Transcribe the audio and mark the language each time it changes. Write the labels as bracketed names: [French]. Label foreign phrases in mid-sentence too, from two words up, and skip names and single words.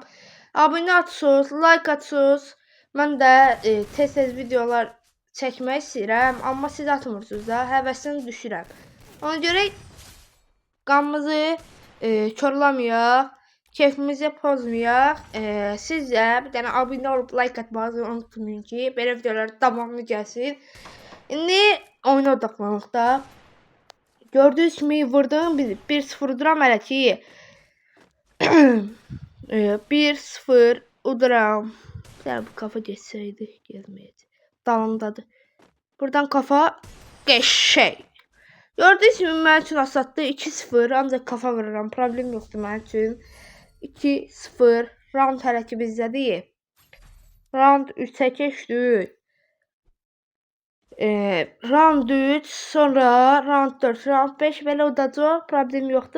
[Azerbaijani] Abunə atsınız, like atsınız. Mən də tez-tez videolar çəkmək istəyirəm, amma siz atmırsınız da, həvəsini düşürəm. Ona görə qanımızı körləməyək, keyfimizi pozmayaq. Siz də bir dənə abunə olub like atmağı unutmayın ki, belə videolar davamlı gəlsin. İndi oyuna odaqlanaq da. [Turkish] Gördüğünüz gibi vurdum 1-0 [Azerbaijani] duram hələ ki. 1-0 uduram. [Turkish] Yani bu kafa geçseydi gelmeydi. [Azerbaijani] Dalındadır. Buradan kafa geçşey. [Turkish] Gördüğünüz gibi [Azerbaijani] mənim üçün asaddı 2-0 ancaq kafa vururam. Problem yoxdur mənim üçün. 2-0 round hələ ki bizdədir. Round 3'ə keçdik. Round 3, sonra round 4, round 5 belə udacaq, problem yoxdur.